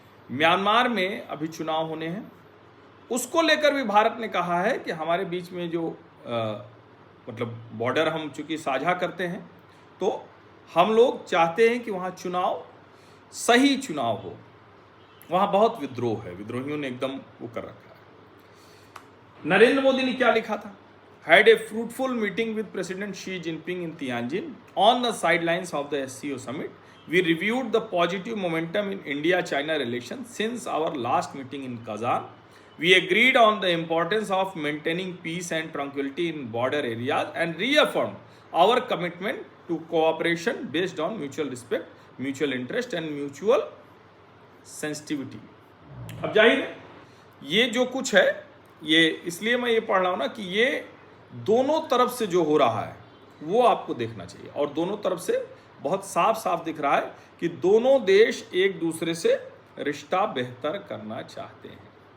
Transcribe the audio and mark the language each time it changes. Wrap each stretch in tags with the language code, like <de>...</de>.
<hi>Myanmar में अभी चुनाव होने हैं, उसको लेकर भी भारत ने कहा है कि हमारे बीच में जो मतलब बॉर्डर हम चूंकि साझा करते हैं, तो हम लोग चाहते हैं कि वहाँ चुनाव सही चुनाव हो। वहाँ बहुत विद्रोह है, विद्रोहियों ने एकदम वो कर रखा है। नरेंद्र मोदी ने क्या लिखा था?</hi> <en>Had a fruitful meeting with president Xi Jinping in Tianjin on the sidelines of the SCO summit. We reviewed the positive momentum in India-China relations since our last meeting in Kazan. We agreed on the importance of maintaining peace and tranquility in border areas and reaffirmed our commitment to cooperation based on mutual respect, mutual interest and mutual sensitivity.</en> <hi>अब जाहिर है ये जो कुछ है, ये इसलिए मैं ये पढ़ रहा हूँ ना कि ये दोनों तरफ से जो हो रहा है वो आपको देखना चाहिए। और दोनों तरफ से बहुत साफ साफ दिख रहा है कि दोनों देश एक दूसरे से रिश्ता बेहतर करना चाहते हैं।</hi>